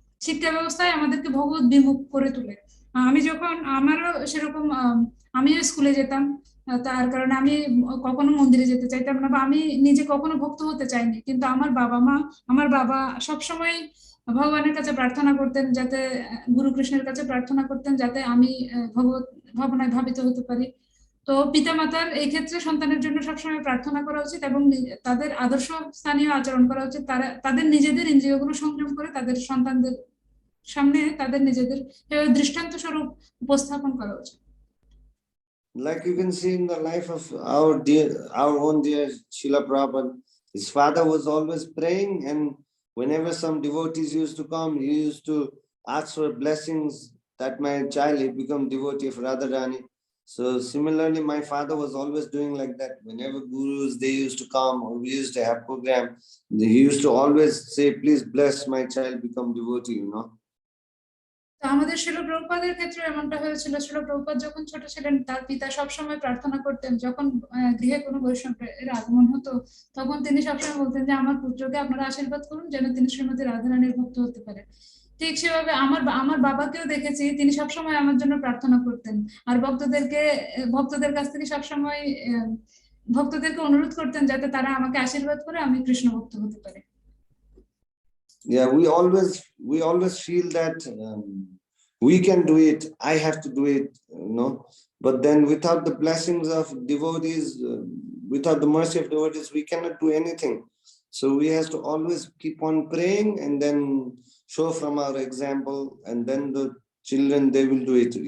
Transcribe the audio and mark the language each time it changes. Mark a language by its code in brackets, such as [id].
[bn] শিক্ষা ব্যবস্থায় আমাদেরকে ভগবত বিমুখ করে তোলে। আমি যখন আমারও সেরকম, আমিও স্কুলে যেতাম, তার কারণে আমি কখনো মন্দিরে যেতে চাইতাম না, বা আমি নিজে কখনো ভক্ত হতে চাইনি, কিন্তু আমার বাবা সবসময় ভগবানের কাছে প্রার্থনা করতেন, যাতে গুরু কৃষ্ণের কাছে প্রার্থনা করতেন যাতে আমি ভগবত ভাবনায় ভাবিত হতে পারি। তো পিতামাতার এই ক্ষেত্রে সন্তানের জন্য সবসময় প্রার্থনা করা উচিত এবং তাদের আদর্শ স্থানীয় আচরণ করা উচিত। তাদের নিজেদের ইন্দ্রিয়গুলো সংযম করে তাদের সন্তানদের সামনে তাদের নিজেদের দৃষ্টান্ত স্বরূপ উপস্থাপন করা উচিত। [en] Like you can see in the life of our own dear Srila Prabhupada, his father was always praying, and whenever some devotees used to come, he used to ask for blessings that my child he become devotee of Radharani. So similarly, my father was always doing like that. Whenever gurus they used to come, or we used to have program, he used to always say, "Please bless my child become devotee," [bn] আমাদের শিল প্রভুপাদের ক্ষেত্রে এমনটা হয়েছিল। শিল প্রভুপাদ যখন ছোট ছিলেন, তার পিতা সবসময় প্রার্থনা করতেন, যখন গৃহে কোনো বৈষ্ণবের আগমন হতো তখন তিনি সবসময় বলতেন যে আমার পুত্রকে আপনারা আশীর্বাদ করুন যেন তিনি শ্রীমতী রাধারানীর ভক্ত হতে পারে। ঠিক সেভাবে আমার বাবাকেও দেখেছি, তিনি সবসময় আমার জন্য প্রার্থনা করতেন, আর ভক্তদের কাছ থেকে সবসময় ভক্তদেরকে অনুরোধ করতেন যাতে তারা আমাকে আশীর্বাদ করে আমি কৃষ্ণ ভক্ত হতে পারি। [en] Yeah, we always feel that we can do it, I have to do it, but then without the blessings of devotees, without the mercy of devotees, we cannot do anything. So we have to always keep on praying and then show from our example, and then the children, they will do it.